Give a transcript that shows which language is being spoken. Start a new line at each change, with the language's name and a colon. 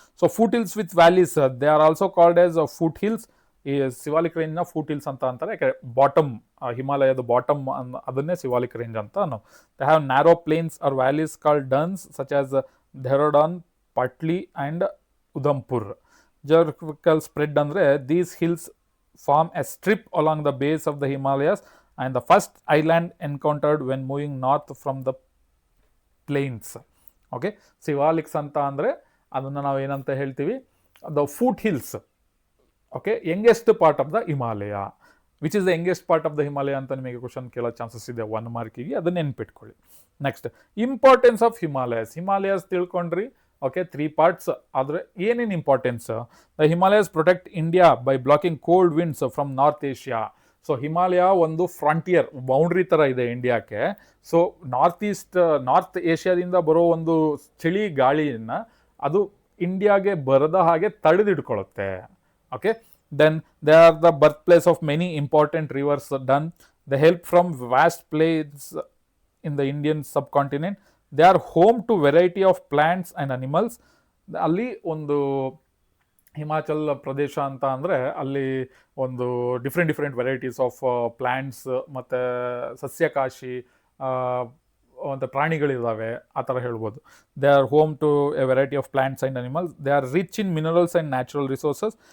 English: So foot hills with valleys, they are also called as foot hills.
Kannada: ಈ Siwalik ರೇಂಜ್ನ foot hills ಅಂತ ಅಂತಾರೆ, ಯಾಕೆ bottom, ಹಿಮಾಲಯದ ಬಾಟಮ್ ಅದನ್ನೇ ಸಿವಾಲಿಕ್ ರೇಂಜ್ ಅಂತ ಅನ್ನೋ.
English: They have narrow plains are valleys called duns such as Dehradun, Patli and Udhampur. geographical spread ಅಂದರೆ these hills form a strip along the base of the Himalayas and the first island encountered when moving north from the plains.
Kannada: Okay, ಸಿವಾಲಿಕ್ಸ್ ಅಂತ ಅಂದರೆ ಅದನ್ನು ನಾವು ಏನಂತ ಹೇಳ್ತೀವಿ, the foot hills.
English: Okay, youngest part of the Himalaya. Which is the youngest part of the Himalaya
Kannada: ಅಂತ ನಿಮಗೆ question ಕೇಳೋ chances ಇದೆ 1 ಮಾರ್ಕಿಗೆ, ಅದನ್ನ ನೆನ್ಪಿಟ್ಕೊಳ್ಳಿ.
English: Next, importance of Himalayas ತಿಳ್ಕೊಂಡ್ರಿ. Okay, 3 parts.
Kannada: ಆದರೆ ಏನೇನು importance?
English: The Himalayas protect India by blocking cold winds from north Asia.
Kannada: So Himalaya ಒಂದು frontier boundary ಥರ ಇದೆ ಇಂಡಿಯಾಕ್ಕೆ. ಸೊ ನಾರ್ತ್ ಏಷ್ಯಾದಿಂದ ಬರೋ ಒಂದು ಚಳಿ ಗಾಳಿಯನ್ನು ಅದು ಇಂಡಿಯಾಗೆ ಬರದ ಹಾಗೆ ತಡೆದಿಟ್ಕೊಳ್ಳುತ್ತೆ.
English: Okay, then they are the birthplace of many important rivers done. They help from vast plains in the Indian subcontinent. They are home to variety of plants and animals.
Kannada: ಅಲ್ಲಿ ಒಂದು ಹಿಮಾಚಲ್ ಪ್ರದೇಶ ಅಂತ ಅಂದರೆ ಅಲ್ಲಿ ಒಂದು
English: different varieties of plants
Kannada: ಮತ್ತು ಸಸ್ಯಕಾಶಿ ಒಂದು ಪ್ರಾಣಿಗಳಿದ್ದಾವೆ, ಆ ಥರ ಹೇಳ್ಬೋದು.
English: They are home to a variety of plants and animals. They are rich in minerals and natural resources.